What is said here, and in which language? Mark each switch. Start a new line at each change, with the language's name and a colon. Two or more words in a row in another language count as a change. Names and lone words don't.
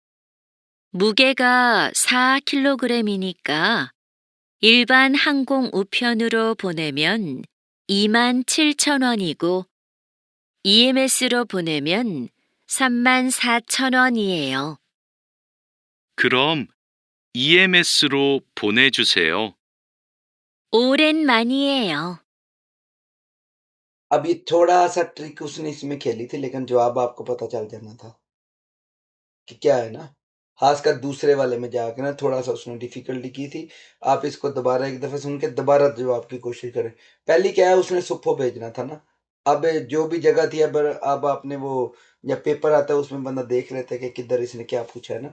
Korean: 무게가 4kg이니까 일반 항공 우편으로 보내면 27,000원이고 EMS로 보내면 34,000원이에요. 그럼 EMS로 보내주세요. 오랜만이에요.
Hindi: अब ये थोड़ा सा ट्रिक उसने इसमें खेली थी, लेकिन जवाब आपको पता चल जाना था कि क्या है ना। खासकर दूसरे वाले में जाके ना थोड़ा सा उसने डिफिकल्टी की थी। आप इसको दोबारा एक दफा सुन के दोबारा जवाब की कोशिश करें। पहली क्या है, उसने सुप्पो भेजना था ना। अब जो भी जगह थी, अब आपने वो जब पेपर आता है उसमें बंदा देख लेता है कि किधर इसने क्या पूछा है ना।